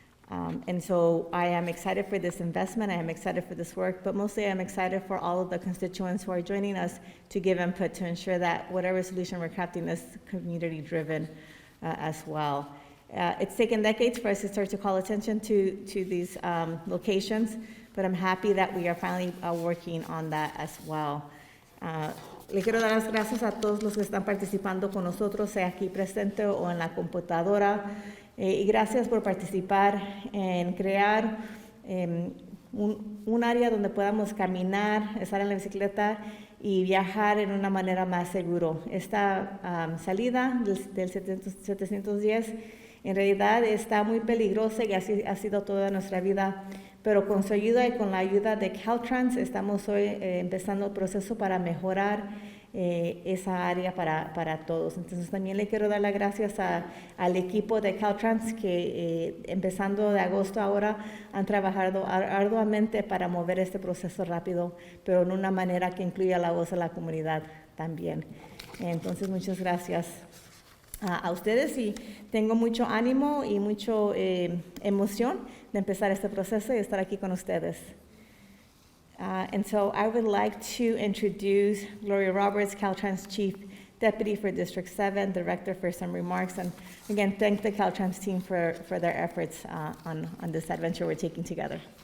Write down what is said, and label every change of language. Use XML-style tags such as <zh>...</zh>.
<en>And so I am excited for this investment, I am excited for this work, but mostly I'm excited for all of the constituents who are joining us to give input to ensure that whatever solution we're crafting is community-driven as well. It's taken decades for us to start to call attention to these locations, but I'm happy that we are finally working on that as well.</en> <es>Le quiero dar las gracias a todos los que están participando con nosotros, sea aquí presente o en la computadora, y gracias por participar en crear un área donde podamos caminar, estar en la bicicleta y viajar en una manera más segura. Esta salida del 710 en realidad está muy peligrosa y así ha sido toda nuestra vida, pero con su ayuda y con la ayuda de Caltrans estamos hoy empezando el proceso para mejorar esa área para todos. Entonces también le quiero dar las gracias al equipo de Caltrans que empezando de agosto ahora han trabajado arduamente para mover este proceso rápido, pero en una manera que incluya la voz de la comunidad también. Entonces muchas gracias a ustedes y tengo mucho ánimo y mucha emoción de empezar este proceso y estar aquí con ustedes.</es> <en>And so I would like to introduce Gloria Roberts, Caltrans Chief Deputy for District 7, Director, for some remarks. And again, thank the Caltrans team for their efforts on this adventure we're taking together.</en>